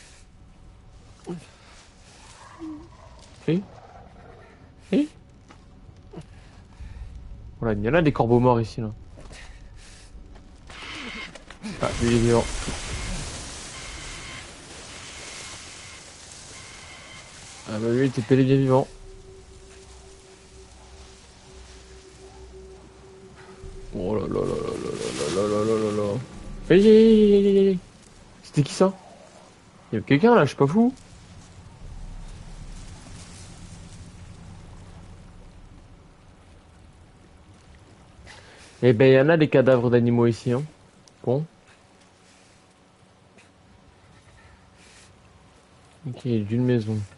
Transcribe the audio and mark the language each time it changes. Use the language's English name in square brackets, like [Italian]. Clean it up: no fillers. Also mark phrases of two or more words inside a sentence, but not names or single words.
[French] Et voilà, il y en a des corbeaux morts ici là. Ah, lui il est vivant. Ah bah lui il était bel et bien vivant. Oh là là là là là là là là là là. Hey. C'était qui ça? Il y a quelqu'un là, je suis pas fou. Eh ben il y en a des cadavres d'animaux ici hein. Bon. Ok, d'une maison.